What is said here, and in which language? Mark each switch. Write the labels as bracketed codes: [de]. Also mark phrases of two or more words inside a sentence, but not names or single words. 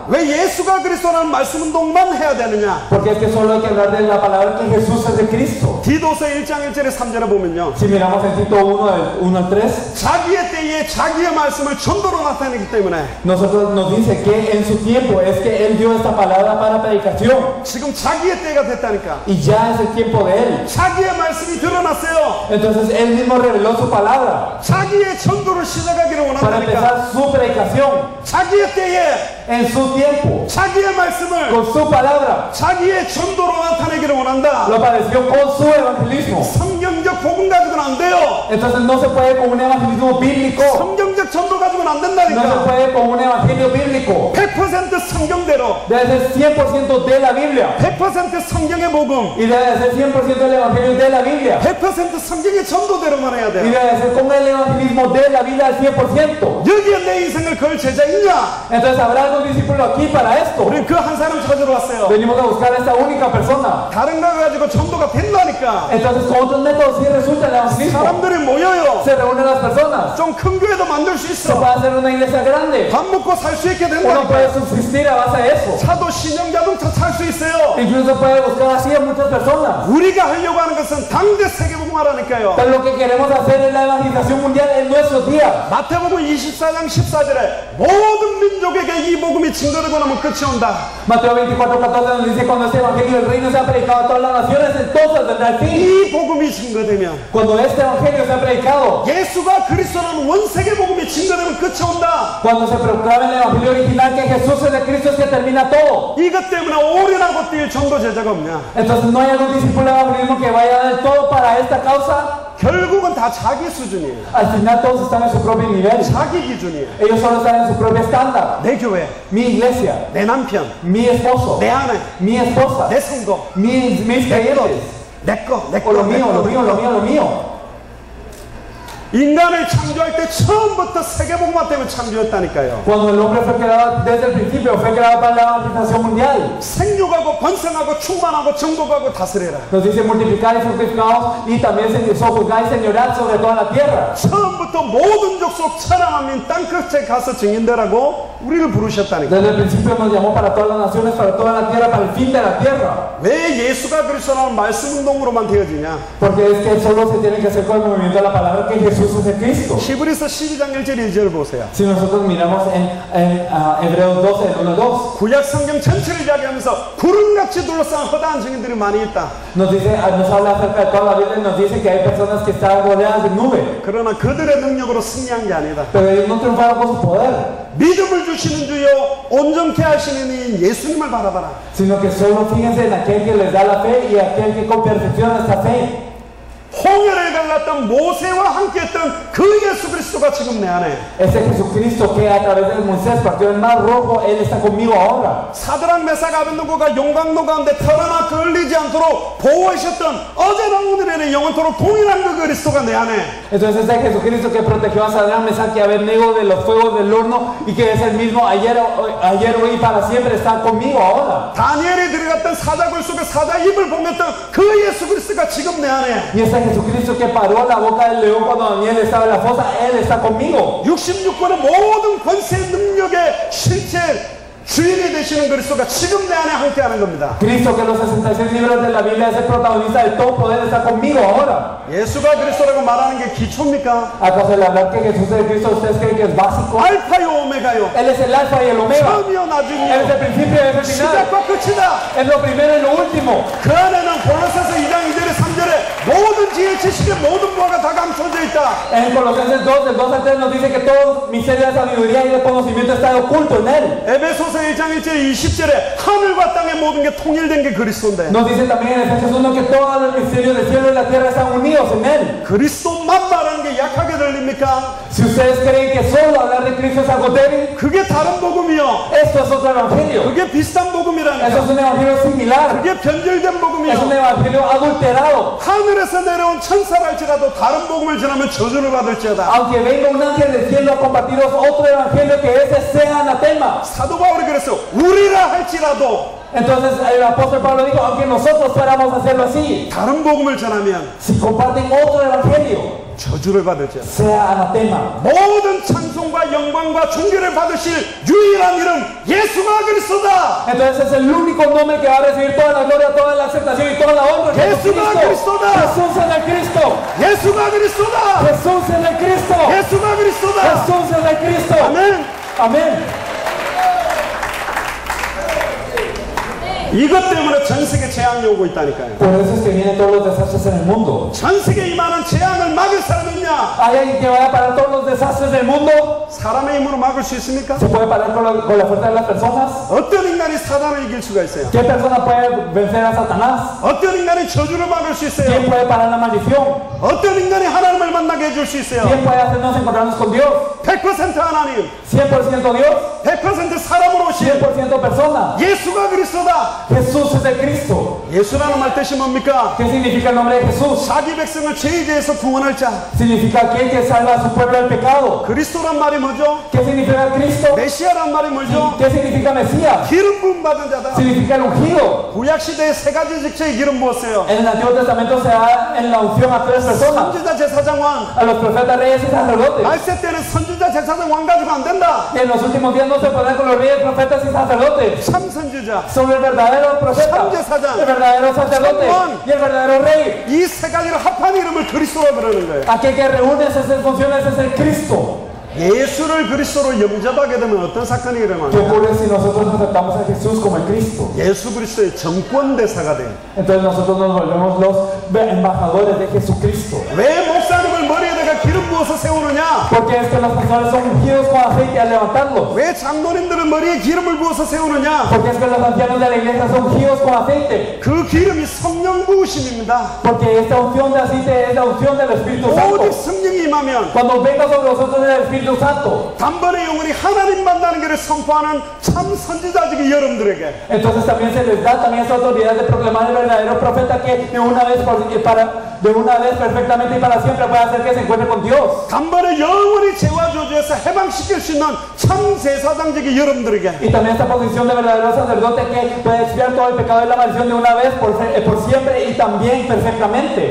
[ko] 왜 예수가 그리스도라는 말씀 운동만 해야 되느냐? [es] Porque es que solo hay que hablar de la palabra que Jesús es de Cristo. [ko] 디도서 1장 1절에 3절에 보면요. [es] Si miramos en Tito 1 al 3, [ko] 자기의 때에 자기의 말씀을 전도로 나타내기 때문에 [es] nosotros nos dice que en su tiempo es que Él dio esta palabra para predicación. [ko] 지금 자기의 때가 됐다니까. [es] Y ya es el tiempo de Él. [ko] 자기의 말씀이 드러났어요. [es] Entonces Él mismo reveló su palabra [ko] 자기의 전도를 시작하기를 [es] para [ko] 원한다니까. [es] empezar su predicación [ko] 자기의 때에 [es] en su tiempo, [ko] 자기의 말씀을 [es] con su palabra. [ko] 자기의 전도로 나타내기를 원한다. [es] Lo padeció con su evangelismo. [ko] 성경 성경적 복음 가지고는 안 돼요. [es] Entonces no se puede con un evangelismo bíblico. [ko] 성경적 전도 가지고는 안 [es] No se [ko] 된다니까. [es] puede con un evangelio bíblico. [ko] 100% 성경대로, [es] Debe ser 100% de la Biblia. [ko] 100% 성경의 복음, [es] Y debe ser 100% el evangelio de la Biblia. [ko] 100% 성경의 전도대로만 해야 [es] Y [ko] 돼요. [es] debe ser con el evangelismo de la Biblia al 100%. [ko] 여기에 내 인생을 걸 제자 있냐? [es] Entonces habrá algún discípulo aquí para esto. [ko] 우리는 그 한 사람 찾으러 왔어요. [es] Venimos a buscar a esta única persona. [ko] 다른 거 가지고 전도가 된다니까. [es] Entonces con otros métodos sí resulta el evangelismo. [ko] 사람들이 모여요. [es] Se reúnen las personas. [ko] 좀 큰 교회도 만들 수 [es] Se [ko] 있어. [es] puede hacer una iglesia grande. [ko] 밥 먹고 살 수 있게 [es] Uno [ko] 된다니까. [es] puede subsistir a base de eso. [ko] 차도 신형 자동차 살 수 있어요. [es] Incluso puede buscar así a muchas personas. [ko] 우리가 하려고 하는 것은 당대 세계복음화라니까요. [es] Pero lo que queremos hacer es la evangelización mundial en nuestros días. [ko] 마태복음 24장 14절에 모든 민족에게 이 복음이 증거되고 나면 끝이 온다. [es] Mateo 24:14 nos dice cuando este evangelio del reino sea predicado a todas las naciones, entonces vendrá el fin. [ko] 이 복음이 증거되면 [es] Cuando este evangelio sea predicado, [ko] 예수가 그리스도라는 원세계 복음이 증거되면 끝이 온다. [es] cuando se proclame el evangelio original que Jesús es el Cristo es que termina todo. [ko] 이것 때문에 올인하고 뛸 전도 제자가 없냐? [es] Entonces no hay algún discípulo de evangelismo que vaya del todo para esta causa. [ko] 결국은 다 자기 수준이에요. [es] Al final todos están en su propio nivel. [ko] 자기 기준이에요. [es] Ellos solo están en su propio estándar. [ko] 내 교회, [es] Mi iglesia, [ko] 내 남편, [es] mi esposo, [ko] 내 아내, [es] mi esposa, [ko] 내 성도, [es] mis creyentes. [ko] 내 거, 내 [es] O lo [ko] 거, 내 [es] mío, [ko] 거, [es] lo [ko] 내 [es] mío, [ko] 거. [es] lo mío, lo mío. [ko] 인간을 창조할 때 처음부터 세계복음화 때문에 창조했다니까요. [es] Cuando el hombre fue creado desde el principio, fue creado para la evangelización mundial. [ko] 생육하고 번성하고 충만하고 정복하고 다스려라. [es] Nos dice multiplicar y fructificados y también sojuzgar y señorar sobre toda la tierra. [ko] 처음부터 모든 족속 천하만민 땅끝에 가서 증인되라고 우리를 부르셨다니까. [es] Desde el principio nos llamó para todas las naciones, para toda la tierra, para el fin de la tierra. [ko] 왜 예수가 그리스도라는 말씀 운동으로만 되어지냐? [es] Porque es que solo se tiene que hacer con el movimiento de la palabra que Jesús es el Cristo. [ko] 히브리서 12장 1절 2절 보세요. [es] Si nosotros miramos en Hebreos 12, el 1-2, [ko] 구약 성경 전체를 이야기하면서 구름같이 둘러싼 허다한 증인들이 많이 있다. [es] nos habla acerca de toda la Biblia y nos dice que hay personas que están rodeadas de nube. [ko] 그러나 그들의 능력으로 승리한 게 아니다. [es] Pero ellos no triunfaron por su poder, [ko] 믿음을 주시는 주여 온전케 하시는 이인 예수님을 바라봐라. [es] sino que solo fíjense en aquel que les da la fe y aquel que con perfecciona esta fe. [ko] 홍해를 갈랐던 모세와 함께했던 그 예수 그리스도가 지금 내 안에. [es] Ese Jesucristo que a través de Moisés partió el mar rojo, Él está conmigo ahora. [ko] 사드락 메삭 아벤노고가 용광로 가운데 털어나 걸리지 않도록 보호하셨던 어제나 오늘에는 영원토록 동일한 그 그리스도가 내 안에. [es] Entonces ese Jesucristo que protegió a Sadrach, Mesach y Abednego de los fuegos del horno y que es el mismo ayer, hoy y para siempre está conmigo ahora. [ko] 다니엘이 들어갔던 사자굴 속에 사자 입을 봉했던 그 예수 그리스도가 지금 내 안에. [es] Y ese Jesucristo que paró la boca del león cuando Daniel estaba en la fosa, Él está conmigo. [ko] 66권의 모든 권세 능력의 실체 주인이 되시는 그리스도가 지금 내 안에 함께하는 겁니다. [es] Cristo que los 66 libros de la Biblia es el protagonista de todo poder, está conmigo ahora. [ko] 예수가 그리스도라고 말하는 게 기초입니까? [es] ¿Acaso el hablar que Jesús es Cristo ustedes creen que es básico? [ko] 알파요 오메가요. [es] Él es el alfa y el omega. [ko] 처음이요 [es] Él es [ko] 나중이요. [es] el principio y es el final. [ko] 시작과 끝이다. [es] Es lo primero y lo último. [ko] 그 안에는 골로새서 2장 2절에 3절에 모든 지혜 지식의 모든 부하가 다 감춰져 있다. [es] En Colosenses 2, del 2 al 3 nos dice que todo misterio de sabiduría y de conocimiento está oculto en Él. [ko] 에베소서 1장 1절 20절에 하늘과 땅의 모든 게 통일된 게 그리스도인데 [es] Nos dice también en Efesios 1 que todos los misterios del cielo y la tierra están unidos en Él. [ko] 그리스도만 말하는 게 약하게 들립니까? [es] Si ustedes creen que solo hablar de Cristo es algo débil, [ko] 그게 다른 복음이요. [es] esto es otro evangelio. [ko] 그게 비슷한 [es] Eso [ko] 복음이라니까. [es] es un evangelio similar. [ko] 그게 변절된 [es] Es un [ko] 복음이요. [es] evangelio adulterado. [ko] 하늘에서 내려온 천사랄지라도 다른 복음을 전하면 저주를 받을지어다. [es] Aunque venga un ángel del cielo a compartiros otro evangelio que ese sea anatema. [ko] 사도 바울이 그랬어. 우리라 할지라도 [es] Entonces el apóstol Pablo dijo, aunque nosotros fuéramos a hacerlo así, [ko] 다른 복음을 전하면 [es] si comparten otro evangelio, [ko] 저주를 받을지어다. [es] sea anatema. [ko] 모든 찬송과 영광과 존귀를 받으실 유일한 이름 예수가 그리스도다. [es] Entonces es el único nombre que va a recibir toda la gloria, toda la aceptación y toda la honra. [ko] Jesu가 그리스도다. [es] Jesús es el Cristo. [ko] 예수가 그리스도다. [es] Jesús es el Cristo. [ko] 예수가 그리스도다. [es] Jesús es el Cristo. [ko] 아멘. [es] Amén. [ko] 이것 때문에 전 세계 재앙이 오고 있다니까요. [es] Por eso es que vienen todos los desastres en el mundo. [ko] 전 세계 임하는 재앙을 막을 사람이 있냐? [es] ¿Hay alguien que vaya a parar todos los desastres del mundo? [ko] 사람의 힘으로 막을 수 있습니까? [es] ¿Se puede parar con la fuerza de las personas? [ko] 어떤 인간이 사단을 이길 수가 있어요? [es] ¿Qué persona puede vencer a Satanás? [ko] 어떤 인간이 저주를 막을 수 있어요? [es] ¿Quién puede parar la maldición? [ko] 어떤 인간이 하나님을 만나게 해줄 수 있어요? [es] ¿Quién puede hacernos encontrarnos con Dios? [ko] 100% 하나님, [es] 100% Dios, [ko] 100% 사람으로 오신 [es] 100% persona. [ko] 예수가 그리스도다. [es] Jesús es el Cristo. [ko] 예수라는 말 뜻이 뭡니까? [es] ¿Qué significa el nombre de Jesús? [ko] 자기 백성을 죄의 죄에서 구원할 자. [es] Significa aquel que salva a su pueblo del pecado. [ko] 그리스도란 말이 뭐죠? [es] ¿Qué significa Cristo? [ko] 메시아란 말이 뭐죠? [es] ¿Qué significa Mesías? [ko] 기름 부음 받은 자다. [es] Significa el ungido. [ko] 구약 시대에 세 가지 직책에 기름 부었어요. [es] En el Antiguo Testamento se da en la unción a tres personas: [ko] 선지자, 제사장, 왕. [es] a los profetas, reyes y sacerdotes. [ko] 말세 때는 선지자, 제사장, 왕 가지고 안 된다. [es] Y en los últimos días no se podrá con los reyes, profetas y sacerdotes. [ko] 참 선지자, [es] Son el verdadero profeta, el verdadero sacerdote y el verdadero rey. [ko] 이 세 가지를 합한 이름을 그리스도라 그러는 거예요. [es] Aquel que reúne esas funciones es el Cristo. [ko] 예수를 그리스도로 영접하게 되면 어떤 사건이 [es] ¿Qué [ko] 일어나냐? [es] ocurre si nosotros aceptamos a Jesús como el Cristo? [ko] 예수 그리스도의 정권 대사가 돼요. [es] Entonces nosotros nos volvemos los embajadores de Jesucristo. [ko] 왜 목사님을 머리에다가 기름 부어서 세우느냐? [es] Porque es que los pastores son ungidos con aceite al levantarlos. [ko] 왜 장로님들은 머리에 기름을 부어서 세우느냐? [es] Porque es que los ancianos de la iglesia son ungidos con aceite. [ko] 그 기름이 성령 부으심입니다. [es] Porque esta unción de aceite es la unción del Espíritu Santo. [ko] 오직 성령이 임하면 [es] Cuando venga sobre nosotros el Espíritu Santo, [ko] 단번에 영원히 하나님 만나는 길을 선포하는 참 선지자직이 여러분들에게 [es] entonces también se les da también esa autoridad de proclamar el verdadero profeta que de una vez perfectamente y para siempre puede hacer que se encuentre con Dios. [ko] 단번에 영원히 죄와 저주에서 해방시킬 수 있는 참 제사장직이 여러분들에게 [es] Y también esta posición de verdadero sacerdote que puede expiar todo el pecado y la maldición de una vez por siempre y también perfectamente.